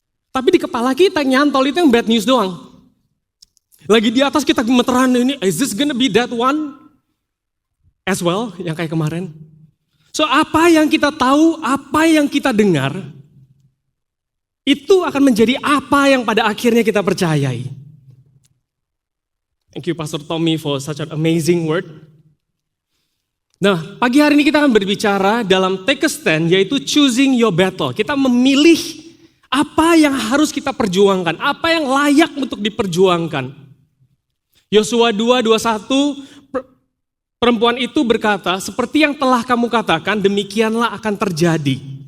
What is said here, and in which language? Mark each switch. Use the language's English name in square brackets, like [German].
[Indonesian] Tapi di kepala kita nyantol itu yang bad news doang. Lagi di atas kita gemeteran ini, [English] is this gonna be that one as well [Indonesian] yang kayak kemarin? So apa yang kita tahu, apa yang kita dengar, itu akan menjadi apa yang pada akhirnya kita percayai. [English] Thank you Pastor Tommy for such an amazing word. [Indonesian] Nah, pagi hari ini kita akan berbicara dalam take a stand, yaitu [English] choosing your battle. [Indonesian] Kita memilih apa yang harus kita perjuangkan, apa yang layak untuk diperjuangkan. Yosua 2:21, perempuan itu berkata, seperti yang telah kamu katakan, demikianlah akan terjadi.